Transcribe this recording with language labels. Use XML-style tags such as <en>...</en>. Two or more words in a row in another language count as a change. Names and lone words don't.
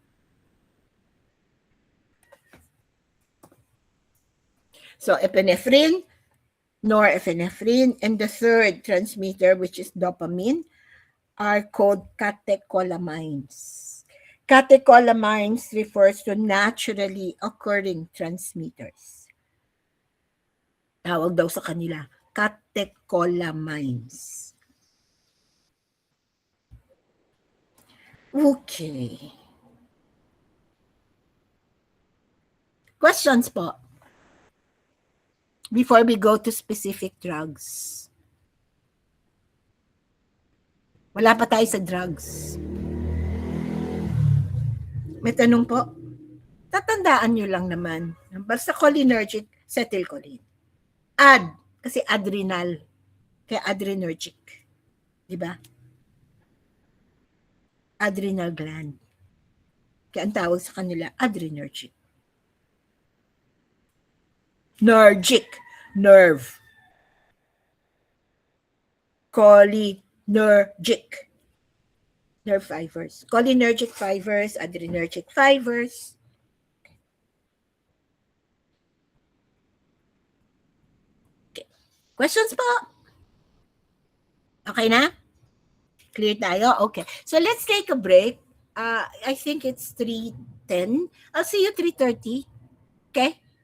<en>So, epinephrine, norepinephrine, and the third transmitter, which is dopamine, are called catecholamines. Catecholamines refers to naturally occurring transmitters.</en> <tl>Tawag daw sa kanila, catecholamines. Okay. Questions po?</tl> <en>Before we go to specific drugs.</en> <tl>Wala pa tayo sa drugs. May tanong po? Tatandaan nyo lang naman. Basta</tl> <en>cholinergic, acetylcholine.</en> <tl>Kasi adrenal. Kaya adrenergic. Diba? Adrenal gland. Kaya ang tawag sa kanila, adrenergic. Nergic. Nerve. Cholinergic.</tl> <en>Nerve fibers. Cholinergic fibers, adrenergic fibers. Okay.</en> <tl>Questions po? Okay na? Clear tayo?</tl> <en>Okay. So let's take a break. I think it's 3:10. I'll see you 3:30. Okay?</en>